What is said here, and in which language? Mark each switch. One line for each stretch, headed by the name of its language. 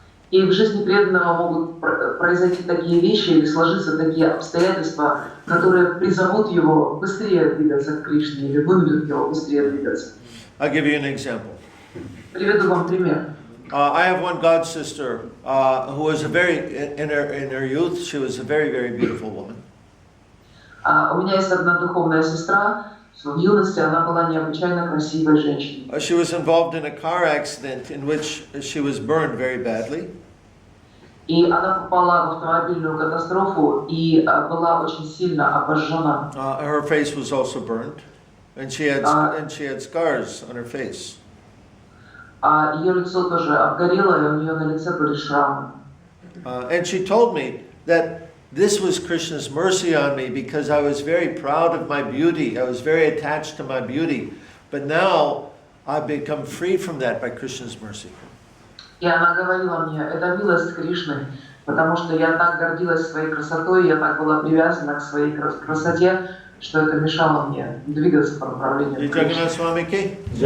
Russian: И в жизни преданного могут произойти такие вещи или сложиться такие обстоятельства, которые призовут его быстрее двигаться к Кришне или вынудят его быстрее двигаться.
English: I'll give you an example.
Russian: Приведу вам пример.
English: I have one god sister who was in her youth. She was a very, very beautiful woman.
Russian: У меня есть одна духовная сестра. В юности она была необычайно красивой женщиной.
English: She was involved in a car accident in which she was burned very badly.
Russian: И она попала в автомобильную катастрофу и была очень сильно обожжена.
English: Her face was also burned, and she had scars on her face.
Russian: Ее лицо тоже обгорело, и у нее на лице были шрамы.
English: And she told me that this was Krishna's mercy on me because I was very proud of my beauty. I was very attached to my beauty. But now I've become free from that by Krishna's mercy.
Russian: И она говорила мне, это милость Кришны, потому что я так гордилась своей красотой, я так была привязана к своей красоте, что это мешало мне двигаться по направлению к Кришне.